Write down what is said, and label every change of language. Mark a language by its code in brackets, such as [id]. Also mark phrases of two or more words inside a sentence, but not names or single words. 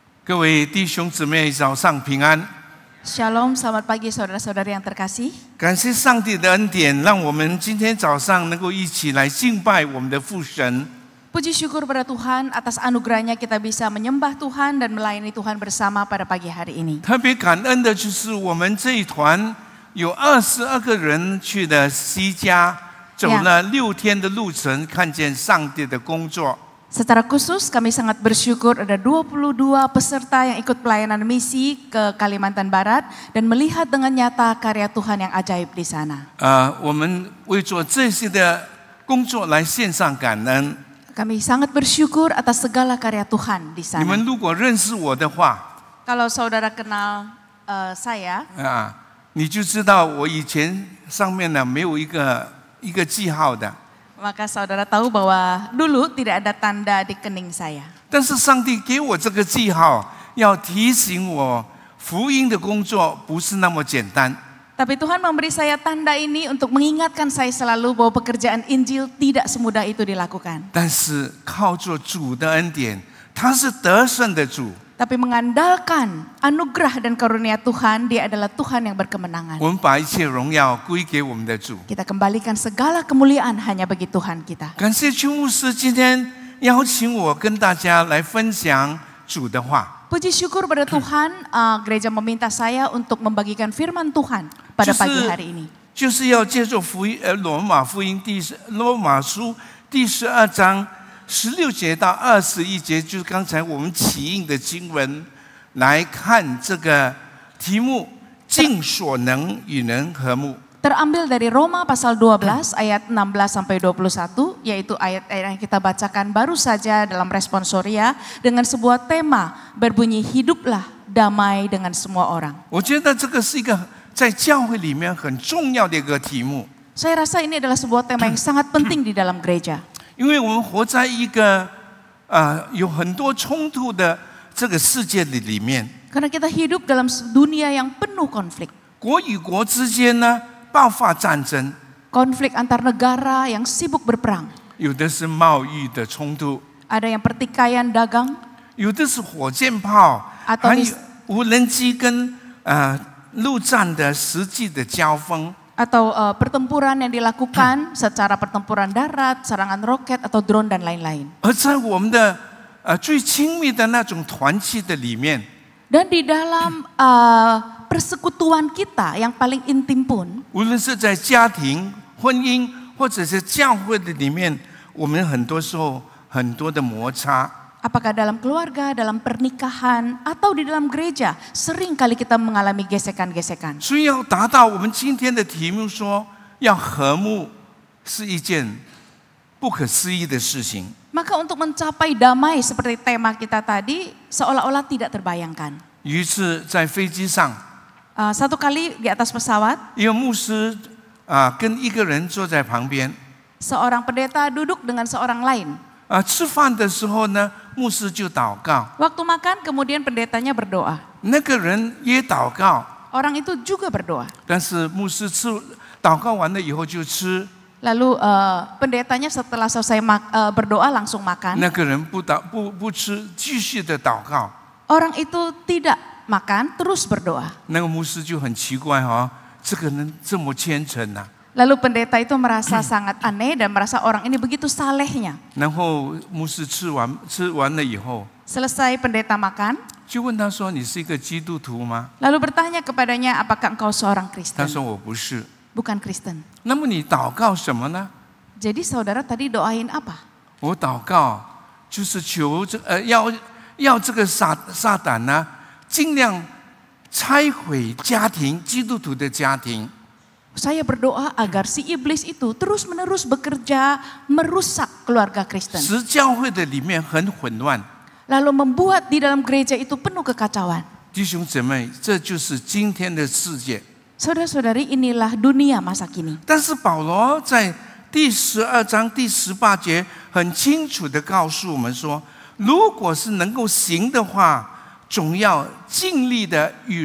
[zh] 各位弟兄姊妹，早上平安。 [id] Shalom, selamat pagi saudara-saudari yang terkasih. [zh] 感谢上帝的恩典，让我们今天早上能够一起来敬拜我们的父神。 [id] Puji syukur pada Tuhan atas anugerahnya kita bisa menyembah Tuhan dan melayani Tuhan bersama pada pagi hari ini. [zh] 特别感恩的就是我们这一团有22个人去了西加，走了6天的路程，看见上帝的工作。 [id] Secara khusus kami sangat bersyukur ada 22 peserta yang ikut pelayanan misi ke Kalimantan Barat dan melihat dengan nyata karya Tuhan yang ajaib di sana. [zh] 我们为做这些的工作来献上感恩。 [id] Kami sangat bersyukur atas segala karya Tuhan di [zh] 你们 [id] sana. [zh] 如果认识我的话， [id] Kalau saudara kenal saya, [zh] 你就知道我以前上面呢没有一个记号的。 [id] maka saudara tahu bahwa dulu tidak ada tanda di kening saya. [zh] 但是上帝给我这个记号，要提醒我福音的工作不是那么简单。 [id] Tapi Tuhan memberi saya tanda ini untuk mengingatkan saya selalu bahwa pekerjaan Injil tidak semudah itu dilakukan. [zh] 但是靠着主的恩典，他是得胜的主。 [id] Tapi mengandalkan anugerah dan karunia Tuhan, Dia adalah Tuhan yang berkemenangan. [zh] 我们把一切荣耀归给我们的主。 [id] Kita kembalikan segala kemuliaan hanya bagi Tuhan kita. [zh] 感谢邱牧师今天邀请我跟大家来分享主的话。 [id] Puji syukur pada Tuhan, gereja meminta saya untuk membagikan firman Tuhan pada pagi hari ini. [zh] 就是要借着罗马书第12章16节到21节，就是刚才我们起印的经文，来看这个题目：尽所能与人和睦。 [id] Terambil dari Roma pasal 12 ayat 16 sampai 21, yaitu ayat yang kita bacakan baru saja dalam responsoria dengan sebuah tema berbunyi hiduplah damai dengan semua orang. [zh] 我觉得这个是一个在教会里面很重要的一个题目， [id] Saya rasa ini adalah sebuah tema yang sangat penting di dalam gereja. [zh] 因为我们活在一个有很多冲突的这个世界里面， [id] Karena kita hidup dalam dunia yang penuh konflik. [zh] 国与国之间呢爆发战争， [id] Konflik antar negara yang sibuk berperang. [zh] 有的是贸易的冲突， [id] Ada yang pertikaian dagang, [zh] 有的是火箭炮， [id] atau [zh] 还有无人机跟陆战的实际的交锋。 [id] atau pertempuran yang dilakukan secara pertempuran darat, serangan roket atau drone dan lain-lain. [zh] 而在我们的最亲密的那种团契的里面， [id] Dan di dalam persekutuan kita yang paling intim pun, [zh] 无论是在家庭、婚姻或者是教会的里面，我们很多时候很多的摩擦。 [id] apakah dalam keluarga, dalam pernikahan, atau di dalam gereja, sering kali kita mengalami gesekan-gesekan. [zh] 所以要达到我们今天的题目说要和睦，是一件不可思议的事情。 [id] Maka untuk mencapai damai seperti tema kita tadi, seolah-olah tidak terbayangkan. [zh] 于是，在飞机上， [id] Satu kali di atas pesawat, [zh] 一个牧师跟一个人坐在旁边。 [id] seorang pendeta duduk dengan seorang lain. [zh] 吃饭的时候呢，牧师就祷告， [id] Waktu makan, kemudian pendetanya berdoa. [zh] 那个人也祷告， [id] Orang itu juga berdoa. [zh] 但是牧师祷告完了以后就吃， [id] Lalu pendetanya setelah selesai berdoa langsung makan. [zh] 那个人不吃，继续的祷告。 [id] Orang itu tidak makan, terus berdoa. [zh] 那个牧师就很奇怪这个人这么虔诚啊。 [id] Lalu pendeta itu merasa sangat aneh dan merasa orang ini begitu salehnya. [zh] 然后牧师吃完了以后， [id] Selesai pendeta makan, [zh] 就问他说：“你是一个基督徒吗 [id] lalu bertanya kepadanya, apakah engkau seorang？” [zh] 他 [id] Kristen? [zh] 说：“我不是。” [id] Bukan Kristen. [zh] 那么你祷告什么呢？ [id] Jadi saudara tadi doain apa? [zh] 我祷告就是求要这个撒旦呢，尽量拆毁家庭，基督徒的家庭。 [id] Saya berdoa agar si iblis itu terus-menerus bekerja merusak keluarga Kristen. [zh] 使教会的里面很混乱。 [id] Lalu membuat di dalam gereja itu penuh kekacauan. [zh] 弟兄姊妹，这就是今天的世界。 [id] Saudara-saudari, inilah dunia masa kini. [zh] 但是保罗在第12章第18节很清楚的告诉我们说，如果是能够行的话，总要尽力的与人来和睦。